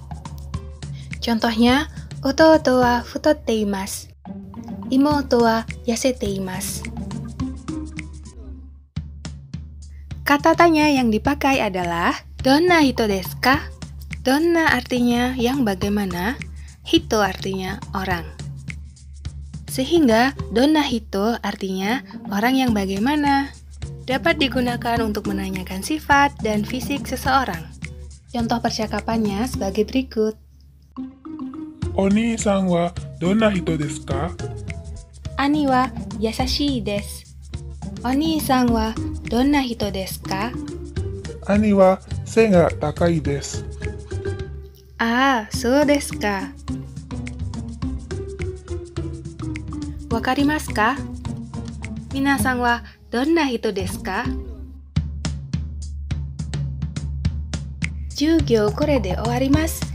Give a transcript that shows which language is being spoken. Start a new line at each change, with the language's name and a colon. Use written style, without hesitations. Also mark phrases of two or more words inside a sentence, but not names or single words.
Indonesian: Contohnya,
Japanese: 弟は太っています、妹は痩せています.
Indonesian: Kata tanya yang dipakai adalah
Japanese: どんな人ですか?
Indonesian: Donna artinya yang bagaimana, hito artinya orang. Sehingga
Japanese: どんな人
Indonesian: artinya orang yang bagaimana. Dapat digunakan untuk menanyakan sifat dan fisik seseorang. Contoh percakapannya sebagai berikut.
Japanese: お兄さんはどんな人ですか? 兄は優しいです. お兄さんはどんな人ですか? 兄は背が高いです. ああ、そうですか. わかりますか？皆さんはどんな人ですか？授業これで終わります。